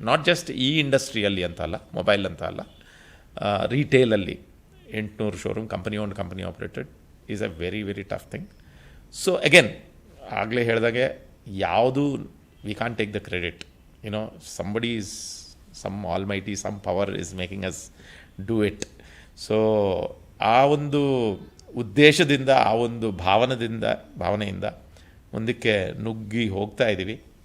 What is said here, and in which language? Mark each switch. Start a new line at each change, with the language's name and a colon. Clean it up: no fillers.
English: not just
Kannada: ಈ ಇಂಡಸ್ಟ್ರಿಯಲ್ಲಿ ಅಂತ ಅಲ್ಲ, ಮೊಬೈಲ್ ಅಂತ ಅಲ್ಲ, ರಿಟೇಲಲ್ಲಿ
English: 800 showroom company operated is a very very tough thing. So again
Kannada: ಆಗಲೇ ಹೇಳಿದಾಗೆ ಯಾವುದು
English: We can't take the credit, somebody is, some almighty, some power is making us do it.
Kannada: So ಆ ಒಂದು ಉದ್ದೇಶದಿಂದ, ಆ ಒಂದು ಭಾವನೆಯಿಂದ ಮುಂದಕ್ಕೆ ನುಗ್ಗಿ ಹೋಗ್ತಾ ಇದ್ದೀವಿ.